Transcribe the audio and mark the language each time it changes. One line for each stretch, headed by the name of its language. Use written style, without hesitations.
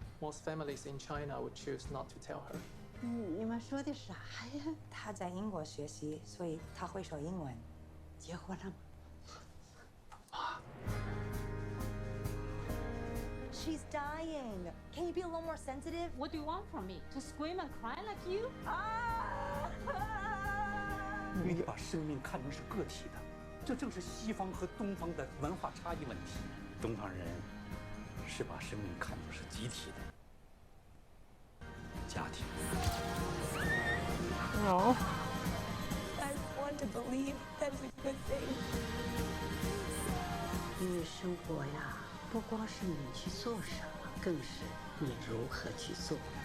English: Most families in China would choose not to tell her.
Chinese: 你们说的啥呀？他在英国学习，所以他会说英文。结婚了吗？
English: She's dying. Can you be a little more sensitive? What do you want from me? To scream and cry like you?
Chinese: 因为你把生命看成是个体的，这正是西方和东方的文化差异问题。东方人是把生命看作是集体的，家庭。
English: Oh. I want to believe that is a good thing.
Chinese: 因为生活呀，不光是你去做什么，更是你如何去做。